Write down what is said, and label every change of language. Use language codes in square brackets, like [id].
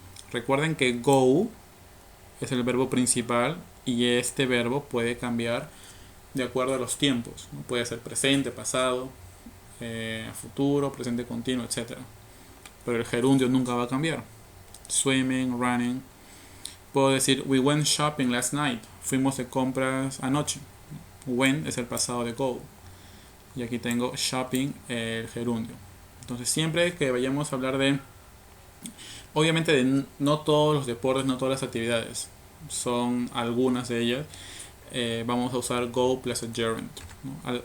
[es] Recuerden que go es el verbo principal y este verbo puede cambiar de acuerdo a los tiempos. Puede ser presente, pasado, futuro, presente continuo, etc. Pero el gerundio nunca va a cambiar. [en] Swimming, running. Puedo decir we went shopping last night. [es] Fuimos de compras anoche. Went es el pasado de go. Y aquí tengo shopping, el gerundio. Entonces siempre que vayamos a hablar de, obviamente de no todos los deportes, no todas las actividades, son algunas de ellas, vamos a usar go plus a gerund, ¿no?